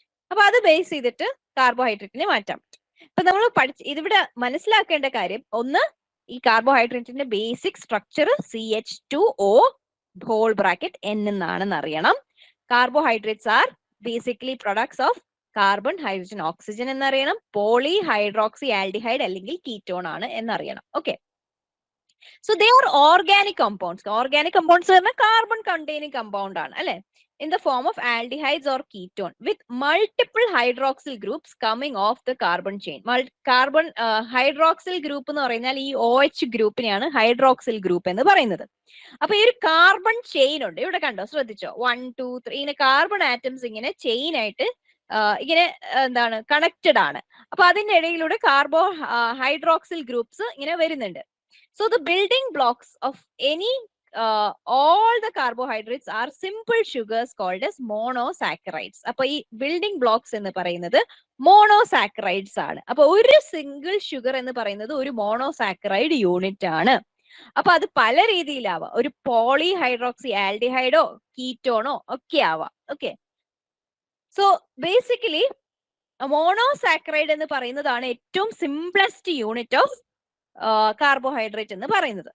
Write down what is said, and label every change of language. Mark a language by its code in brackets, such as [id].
[ml] അപ്പൊ അത് ബേസ് ചെയ്തിട്ട് കാർബോഹൈഡ്രേറ്റിനെ മാറ്റാൻ പറ്റും. ഇപ്പൊ നമ്മൾ ഇതിവിടെ മനസ്സിലാക്കേണ്ട കാര്യം, ഒന്ന് ഈ കാർബോഹൈഡ്രേറ്റിന്റെ basic structure CH2O whole bracket N എന്നാണെന്ന് അറിയണം. [en] carbohydrates are basically products of carbon, hydrogen, oxygen [ml] എന്നറിയണം. Poly hydroxy aldehyde അല്ലെങ്കിൽ കീറ്റോൺ ആണ് എന്നറിയണം. [en] Okay, so they are organic compounds. [ml] Organic compounds പറഞ്ഞാൽ കാർബൺ കണ്ടെയ്നിങ് കമ്പൗണ്ട് ആണ് അല്ലെ, [en] in the form of aldehydes or ketone with multiple hydroxyl groups coming off the carbon chain. [ml] Carbon hydroxyl group എന്ന് പറഞ്ഞാൽ ഈ OH ഗ്രൂപ്പിനെയാണ് hydroxyl group എന്ന് പറയുന്നത്. അപ്പൊ ഈ ഒരു കാർബൺ ചെയിൻ ഉണ്ട്, ഇവിടെ കണ്ടോ, ശ്രദ്ധിച്ചോ, 1 2 3 ഇങ്ങനെ കാർബൺ ആറ്റംസ് ഇങ്ങനെ ചെയിൻ ആയിട്ട് ഇങ്ങനെ എന്താണ് കണക്റ്റഡ് ആണ്. അപ്പൊ അതിന്റെ ഇടയിലൂടെ കാർബോ ഹൈഡ്രോക്സിൽ ഗ്രൂപ്പ്സ് ഇങ്ങനെ വരുന്നുണ്ട്. [en] So the building blocks of any all the carbohydrates are simple sugars called as monosaccharides. [ml] അപ്പൊ ഈ ബിൽഡിംഗ് ബ്ലോക്സ് എന്ന് പറയുന്നത് മോണോസാക്കറൈഡ്സ് ആണ്. അപ്പൊ ഒരു സിംഗിൾ ഷുഗർ എന്ന് പറയുന്നത് ഒരു മോണോസാക്കറൈഡ് യൂണിറ്റ് ആണ്. അപ്പൊ അത് പല രീതിയിലാവാം, ഒരു പോളി ഹൈഡ്രോക്സി ആൽഡിഹൈഡോ കീറ്റോണോ ഒക്കെ ആവാം. ഓക്കെ, സോ ബേസിക്കലി മോണോസാക്കറൈഡ് എന്ന് പറയുന്നതാണ് ഏറ്റവും സിംപ്ലസ്റ്റ് യൂണിറ്റ് ഓഫ് കാർബോഹൈഡ്രേറ്റ് എന്ന് പറയുന്നത്.